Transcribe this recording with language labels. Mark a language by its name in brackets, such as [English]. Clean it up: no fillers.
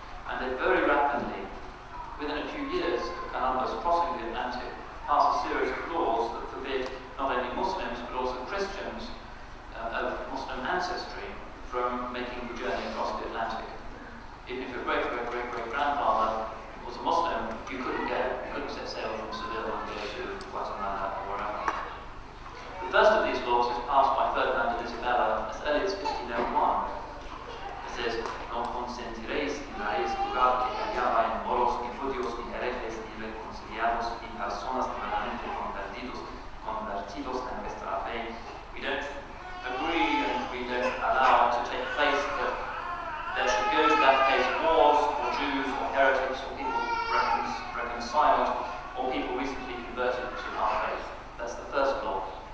[English] And they very rapidly, within a few years of Columbus crossing the Atlantic, passed a series of laws that forbid not only Muslims but also Christians of Muslim ancestry from making the journey across the Atlantic. Even if your great-great-great-great-grandfather was a Muslim, you couldn't set sail from Seville and go to Guatemala or wherever. The first of these laws was passed by Ferdinand and Isabella as early as 1501. It says, [Spanish] "No consentiréis ni daréis lugar que hallaba en moros, ni judíos, ni herejes, ni reconciliados, ni personas nuevamente convertidos en vuestra fe." [English] We don't agree and we don't allow it to take place that there should go to that place Moors or Jews or heretics or people reconciled or people recently converted to our faith. That's the first law.